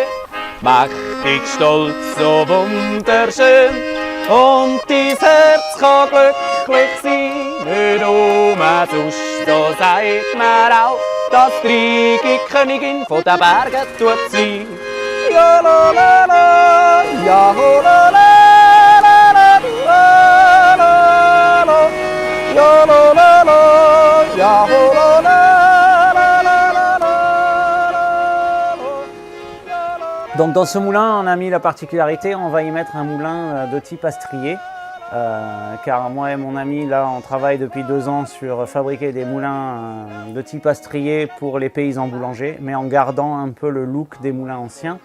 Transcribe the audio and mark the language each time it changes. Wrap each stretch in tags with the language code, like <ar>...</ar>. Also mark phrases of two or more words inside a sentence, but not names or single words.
<de>Mächtig, stolz, so wunderschön und dein Herz kann glücklich sein. Nicht umsonst, so sagt man auch, dass die Streike Königin von den Bergen tut sein. Ja la la la, ja ho la la la la la la, ja la la la, ja ho la la la la la.</de> <fr>Donc dans ce moulin, on a mis la particularité, on va y mettre un moulin de type astrier. Car moi et mon ami, là, on travaille depuis 2 ans sur fabriquer des moulins de type astrier pour les paysans boulangers, mais en gardant un peu le look des moulins anciens.</fr>